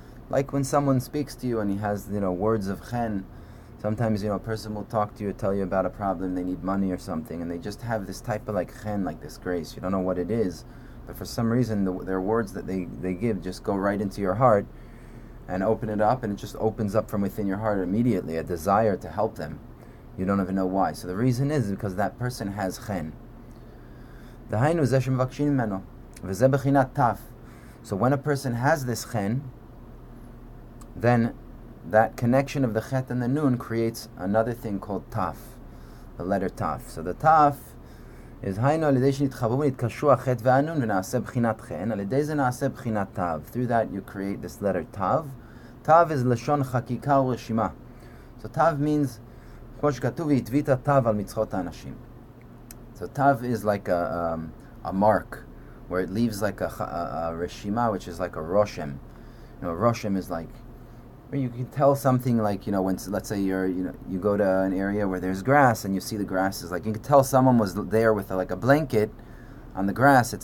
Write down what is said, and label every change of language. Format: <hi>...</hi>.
<en>Like when someone speaks to you and he has words of chen. Sometimes, a person will talk to you, tell you about a problem, they need money or something, and they just have this type of like chen, like this grace. You don't know what it is, but for some reason, their words that they give just go right into your heart and open it up, and it just opens up from within your heart immediately, a desire to help them. You don't even know why. So the reason is because that person has chen.</en> <he>דהיינו זה שמבקשים ממנו, וזה בחינת תף.</he> <en>So when a person has this chen, then that connection of the chet and the nun creates another thing called taf, the letter taf. So the taf is</en> <he>היינו על ידי שנתחברו ונתקשרו החט והנון ונעשה בחינת חן, על ידי זה נעשה בחינת תו.</he> <en>Through that you create this letter tav. Tav is</en> <he>לשון חקיקה ורשימה.</he> <en>So tav means,</en> <he>כמו שכתוב, והתווית תו על מצחות האנשים.</he> <en>So tav is like a mark, where it leaves like a reshima, which is like a roshem. You know, roshem is like, where you can tell something like, you know, when, let's say you go to an area where there's grass and you see the grass is like, you can tell someone was there with like a blanket on the grass.</en>